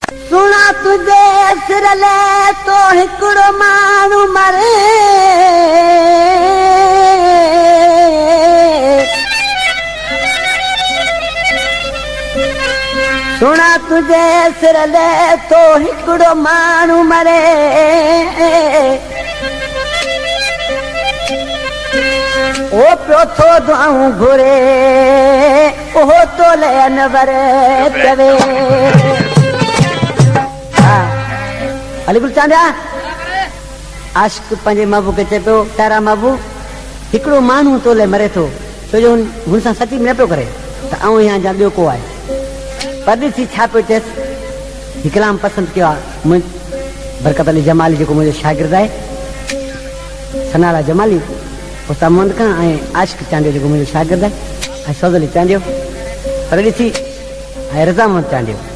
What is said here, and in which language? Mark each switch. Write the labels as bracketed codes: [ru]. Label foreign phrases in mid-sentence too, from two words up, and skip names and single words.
[sd] सुना तुझे सिर ले तो हिकड़ो माण्हू मरे सुना तुझे सिर ले तो हिकड़ो माण्हू मरे ओ पियो थो दुआऊं घुरे ओहो तो ले अनवर चवे अलीगुल चांदिया आशिक पंहिंजे महबूब खे चए पियो तारा महबूब हिकिड़ो माण्हू तोले मरे थो छो जो हुन सां सची न पियो करे त आऊं यहाँ जा ॿियो को आहे पर ॾिसी छा पियो चएसि ही कलाम पसंदि कयो आहे बरकत अली जमाली जेको मुंहिंजो शागिर्द आहे सनारा जमाली उस्ताद मोहम्मद खां ऐं आशिक चांदियो जेको मुंहिंजो शागिर्द आहे ऐं सौद अली चांदियो पर ॾिसी ऐं रज़ा मोहम्मद चांदियो